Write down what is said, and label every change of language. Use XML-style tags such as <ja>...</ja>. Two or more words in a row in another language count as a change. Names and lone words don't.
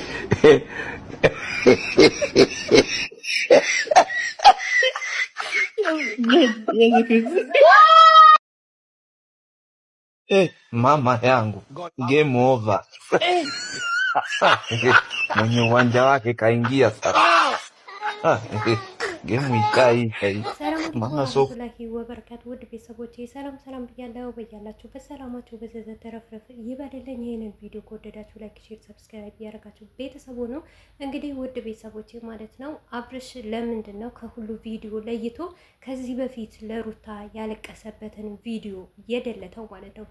<sw>Mama yangu,</sw> <en>game over.</en> <sw>Mwenye uwanja wake kaingia sasa. Game ishaisha.</sw> <am>ሰላም</am> <sw>Maana so</sw> <ar>ورحمة الله وبركاته</ar> <am>ውድ ቤተሰቦቼ ሰላም ብያለሁ። በያላችሁበት ሰላማችሁ በዘዘ ተረፍረፍ ይበልልኝ። ይሄንን ቪዲዮ ከወደዳችሁ</am> <en>like, share, subscribe</en> <am>ያደረጋችሁ ቤተሰቡ ነው። እንግዲህ ውድ ቤተሰቦቼ ማለት ነው አብርሽ ለምንድን ነው ከሁሉ ቪዲዮ ለይቶ ከዚህ በፊት ለሩታ ያለቀሰበትን ቪዲዮ የደለተው ማለት ነው?</am>